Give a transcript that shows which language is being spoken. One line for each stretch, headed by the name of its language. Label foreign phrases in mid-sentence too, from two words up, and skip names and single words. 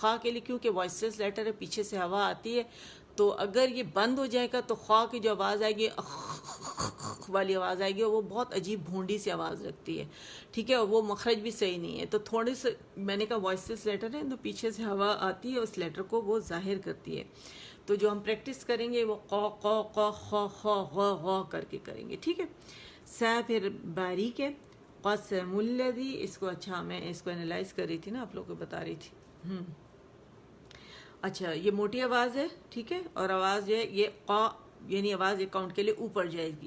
Urdu: خا کے لیے کیونکہ
English: voiceless letter
Urdu: ہے، پیچھے سے ہوا آتی ہے، تو اگر یہ بند ہو جائے گا تو خا کی جو آواز آئے گی والی آواز آئے گی اور وہ بہت عجیب بھونڈی سی آواز رکھتی ہے، ٹھیک ہے، اور وہ مخرج بھی صحیح نہیں ہے. تو تھوڑے سے میں نے کہا
English: voiceless letter
Urdu: ہے تو پیچھے سے ہوا آتی ہے اس لیٹر کو وہ ظاہر کرتی ہے. تو جو ہم پریکٹس کریں گے وہ قو قو قو خو خو غ غ کر کے کریں گے، ٹھیک ہے. سا پھر باریک ہے.
Arabic: قسم الذی،
Urdu: اس کو اچھا میں اس کو انالائز کر رہی تھی نا، آپ لوگوں کو بتا رہی تھی. اچھا یہ موٹی آواز ہے، ٹھیک ہے، اور آواز جو ہے یہ قا یعنی آواز ایک کاؤنٹ کے لیے اوپر جائے گی.